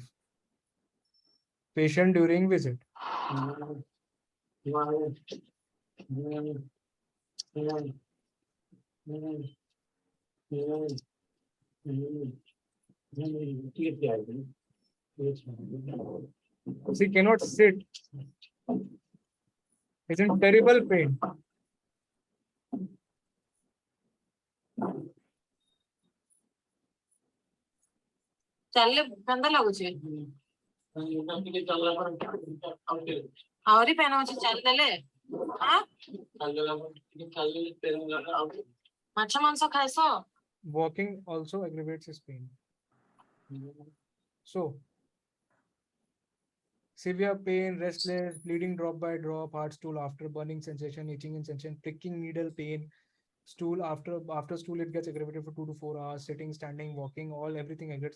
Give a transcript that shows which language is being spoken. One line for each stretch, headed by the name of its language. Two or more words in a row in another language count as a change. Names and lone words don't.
English: Patient during visit. She cannot sit. It's in terrible pain.
Odia: ଚାଲିଲେ କେନ୍ତା ଲାଗୁଛି? ଆହୁରି ପେନ୍ ଅଛି ଚାଲିଦେଲେ? ମାଛ ମାଂସ ଖାଇଛ?
English: Walking also aggravates his pain. So, severe pain, restless, bleeding drop by drop, hard stool after burning sensation, itching sensation, pricking needle pain, stool after stool it gets aggravated for 2 to 4 hours, sitting, standing, walking, everything aggravates.